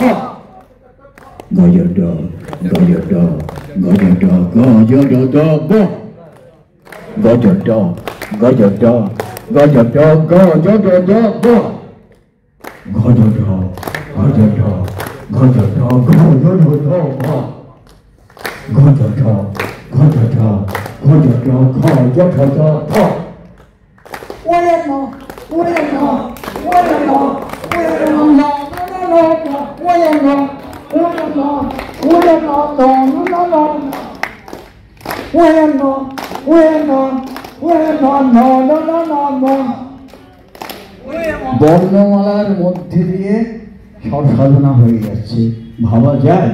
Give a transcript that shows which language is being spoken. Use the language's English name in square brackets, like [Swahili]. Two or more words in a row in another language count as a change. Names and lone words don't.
[Bangla] গজড গজড গজড গজড ব, গজড গজড গজড গজড ব, গজড গজড গজড গজড ব, গজড গজড গজড গজড প, ওয়ন ওয়ন ওয়ন ওয়ন বর্ণমালার মধ্যে দিয়ে সব সাধনা হয়ে যাচ্ছে, ভাবা যায়?